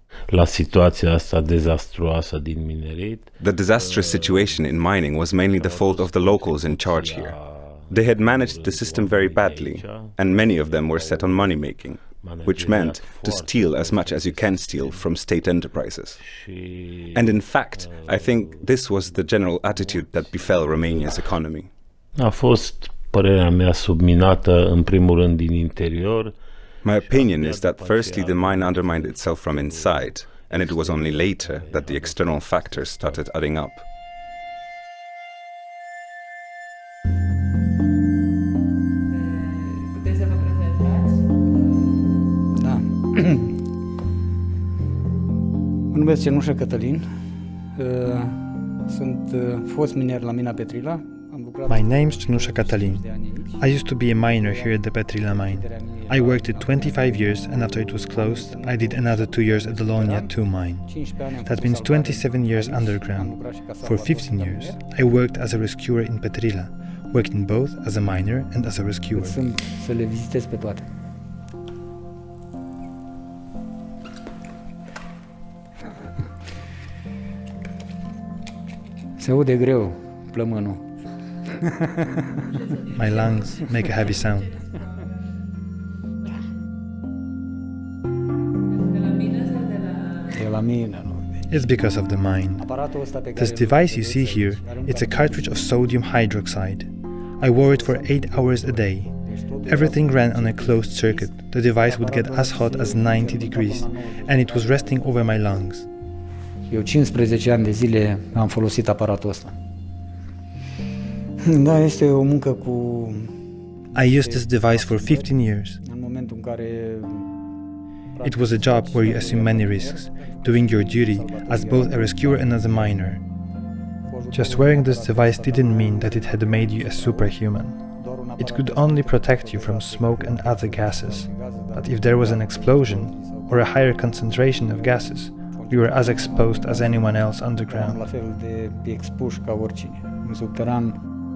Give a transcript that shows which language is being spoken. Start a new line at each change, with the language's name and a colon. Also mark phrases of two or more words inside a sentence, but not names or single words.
English: The disastrous situation in mining was mainly the fault of the locals in charge here. They had managed the system very badly, and many of them were set on money-making, which meant to steal as much as you can steal from state enterprises. And in fact, I think this was the general attitude that befell Romania's economy.
Romanian: Părerea mea subminată în primul rând din interior.
English: My opinion is that firstly the mine undermined itself from inside, and it was only later that the external factors started adding up.
Romanian: Puteți să vă prezentați? Da. Mă numesc Cenusa Catalin. Sunt fost miner la mina Petrila.
English: My name's Cenusa Catalin. I used to be a miner here at the Petrila mine. I worked it 25 years, and after it was closed, I did another 2 years at the Lonia 2 mine. That means 27 years underground. For 15 years, I worked as a rescuer in Petrila, working both as a miner and as a rescuer.
Romanian: Să le vizitez pe toate. Se aude greu plămânul.
English: My lungs make a heavy sound. It's because of the mine. This device you see here, it's a cartridge of sodium hydroxide. I wore it for 8 hours a day. Everything ran on a closed circuit. The device would get as hot as 90 degrees, and it was resting over my lungs.
Romanian: Eu 15 ani de zile am folosit aparatul ăsta. Da, este o muncă cu...
English: I used this device for 15 years.
Romanian: În momentul în care...
English: It was a job where you assume many risks, doing your duty as both a rescuer and as a miner. Just wearing this device didn't mean that it had made you a superhuman. It could only protect you from smoke and other gases. But if there was an explosion, or a higher concentration of gases, you were as exposed as anyone else underground.
Romanian: La fel de expuși ca oricine. În subteran.